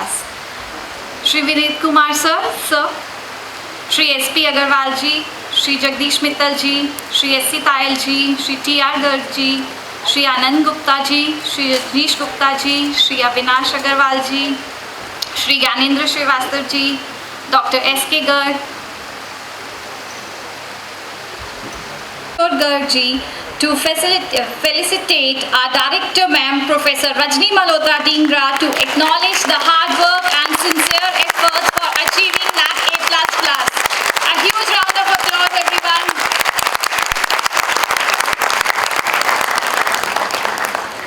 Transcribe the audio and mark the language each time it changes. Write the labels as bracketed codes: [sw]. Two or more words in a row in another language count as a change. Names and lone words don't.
[en] Shri Vinit Kumar sir, Shri SP Agarwal ji, Shri Jagdish Mittal ji, Shri SC Tayal ji, Shri TR Garg ji, Shri Anand Gupta ji, Shri Rajneesh Gupta ji, Shri Avinash Agarwal ji, Shri Gyanendra Srivastav ji, Dr. SK Garg, Garg ji, to felicitate our director ma'am, Professor Rajni Malhotra Dhingra, to acknowledge the hard work and sincere efforts for achieving NAC A++. A huge round of applause, everyone.